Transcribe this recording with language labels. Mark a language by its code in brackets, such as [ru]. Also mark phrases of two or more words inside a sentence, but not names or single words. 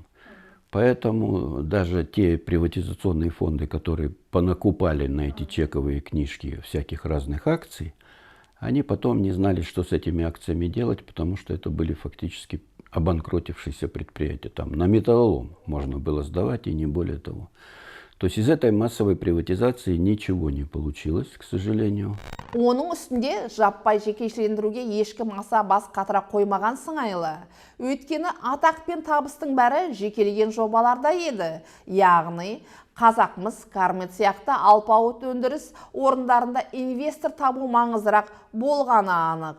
[ru] Поэтому даже те приватизационные фонды, которые понакупали на эти чековые книжки всяких разных акций, они потом не знали, что с этими акциями делать, потому что это были фактически обанкротившиеся предприятия. Там на металлолом можно было сдавать, и не более того. То есть из этой массовой приватизации ничего не получилось, к сожалению. [kk] Оның үстінде жаппай жекешелендіруге ешкім аса бас қатыра қоймаған сыңайлы. Өйткені атақ пен табыстың бәрі жекелеген жобаларда еді. Яғни Қазақмыс, Кармет сияқты алпауыт өндіріс орындарында инвестор табу маңызырақ болғаны анық.